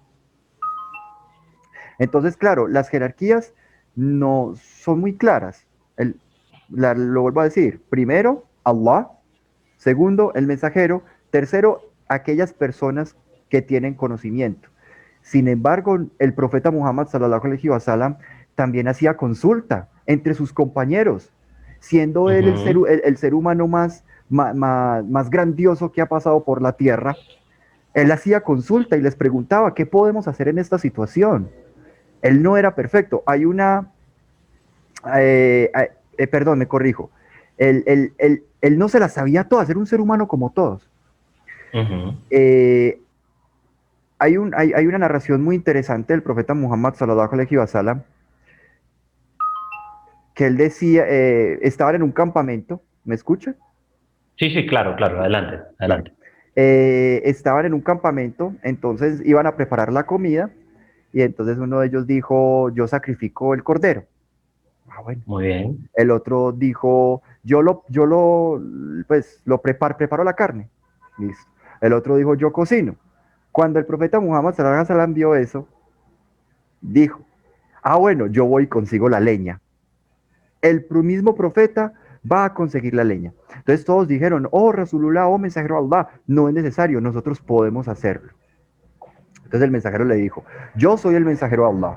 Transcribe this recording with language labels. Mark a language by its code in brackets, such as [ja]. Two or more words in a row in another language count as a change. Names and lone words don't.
[es] Entonces, claro, las jerarquías no son muy claras. Lo vuelvo a decir. Primero, Allah. Segundo, el mensajero. Tercero, aquellas personas que tienen conocimiento. Sin embargo, el profeta Muhammad [ar] صلى الله عليه وسلم [es] también hacía consulta entre sus compañeros, siendo él Ujú. el ser humano más grandioso que ha pasado por la tierra. Él hacía consulta y les preguntaba, ¿qué podemos hacer en esta situación? Él no era perfecto. Eh, Perdón, me corrijo. Él no se las sabía todas, era un ser humano como todos. Ujú. Eh, hay una narración muy interesante del profeta Muhammad [ar] صلى الله عليه وسلم, [es] que él decía, estaban en un campamento, ¿me escuchan? Sí, sí, claro, claro. Adelante, Claro. adelante. Estaban en un campamento, entonces iban a preparar la comida, y entonces uno de ellos dijo, yo sacrifico el cordero. Ah, bueno. Muy bien. El otro dijo, pues, preparo la carne. Listo. El otro dijo, yo cocino. Cuando el profeta Muhammad [ar] صلى الله عليه وسلم [es] vio eso, dijo, ah, bueno, yo voy y consigo la leña. El mismo profeta va a conseguir la leña. Entonces todos dijeron, oh Rasulullah, oh mensajero de Allah, no es necesario, nosotros podemos hacerlo. Entonces el mensajero le dijo, yo soy el mensajero de Allah.